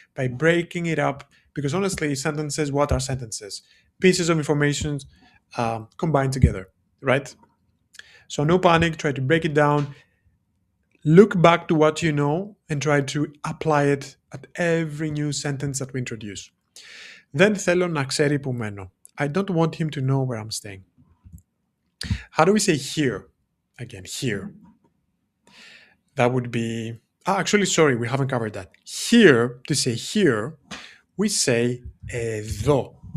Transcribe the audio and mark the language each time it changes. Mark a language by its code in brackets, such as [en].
[en] By breaking it up, because honestly, sentences, what are sentences? Pieces of information combined together, right? So no panic, try to break it down, look back to what you know, and try to apply it at every new sentence that we introduce. [el] Δεν θέλω να ξέρει που μένω. [en] I don't want him to know where I'm staying. How do we say here? Again, here. That would be... actually, sorry, we haven't covered that. Here, to say here, we say εδώ.